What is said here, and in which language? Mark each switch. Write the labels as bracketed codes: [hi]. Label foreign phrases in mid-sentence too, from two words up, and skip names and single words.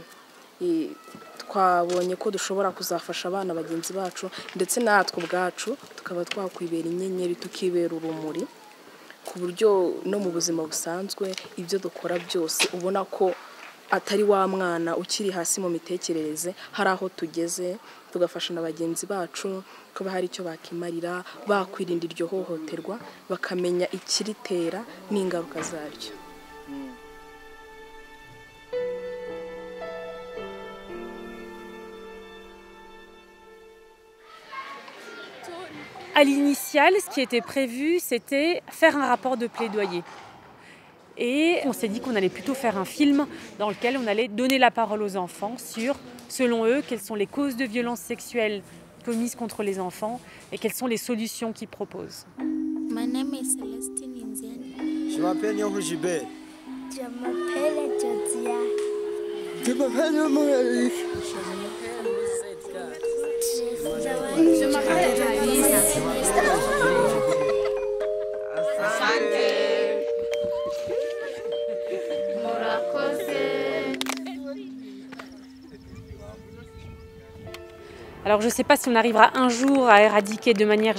[rw] Twabonye ko dushobora kuzafasha abana bagenzi bacu ndetse natwe ubwacu tukaba twakwibera inyenyeri tukibera urumuri, ku buryo no mu buzima busanzwe ibyo dukora byose ubona ko atari wa mwana ukiri hasi mu mitekerereze, hari aho tugeze tugafasha na bagenzi bacu kuba hari icyo bakimarira, bakwirinda iryo hohoterwa, bakamenya ikiritera n'ingaruka zaryo. [fr] À l'initiale, ce qui était prévu, c'était faire un rapport de plaidoyer. Et on s'est dit qu'on allait plutôt faire un film dans lequel on allait donner la parole aux enfants sur, selon eux, quelles sont les causes de violences sexuelles commises contre les enfants et quelles sont les solutions qu'ils proposent. [en] My name is Celestine Inziani. [fr] Je m'appelle Nyongo Gilbert. Je m'appelle Josia. Je m'appelle Maurice. Je m'appelle Mousset. Je m'appelle Jalisa. Alors je ne sais pas si on arrivera un jour à éradiquer de manière